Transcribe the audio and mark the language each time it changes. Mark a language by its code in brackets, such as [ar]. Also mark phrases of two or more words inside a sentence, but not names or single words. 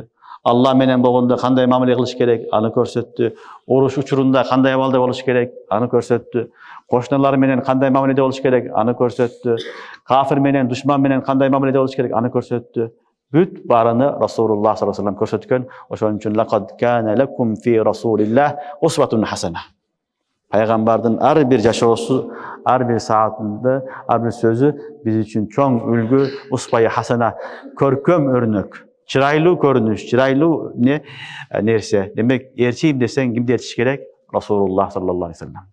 [ky] Алла менен болгондо кандай мамиле кылыш керек, аны көрсөттү. Уруш учурунда кандай абалда болуш керек, аны көрсөттү. Кошуналар менен кандай мамиледе болуш керек, аны көрсөттү. Кафир менен, душман менен кандай мамиледе болуш керек, аны көрсөттү. Бүт барыны Расулуллах [ar] صلى الله عليه وسلم [ky] көрсөткөн. Ошон үчүн [ar] لقد كان لكم في رسول الله أسوة حسنة. [ky] Пайгамбардын ар бир жашоосу, ар бир саатында, ар бир сөзү биз үчүн чоң үлгү, [ar] أسوة حسنة, [ky] көркөм өрнөк, чырайлуу көрүнүш, чырайлуу нерсе. Демек, ээрчийм десең кимди ээрчиш керек? Расулуллах [ar] صلى الله عليه وسلم.